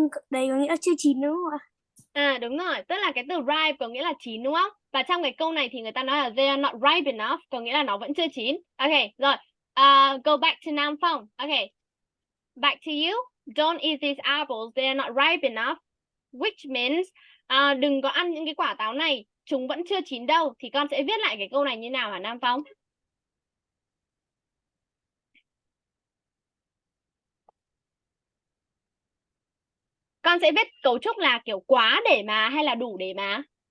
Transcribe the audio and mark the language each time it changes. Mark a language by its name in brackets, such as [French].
[Vietnamese] Đây có nghĩa là chưa chín đúng không ạ? Đúng rồi, tức là cái từ ripe có nghĩa là chín đúng không? Và trong cái câu này thì người ta nói là [English] they are not ripe enough, [Vietnamese] có nghĩa là nó vẫn chưa chín. [English] Okay, rồi. Go back to Nam Phong. Okay. Back to you. Don't eat these apples, they are not ripe enough. Which means [Vietnamese] đừng có ăn những cái quả táo này, chúng vẫn chưa chín đâu. Thì con sẽ viết lại cái câu này như nào hả Nam Phong? Con sẽ viết cấu trúc là kiểu quá để mà hay là đủ để mà?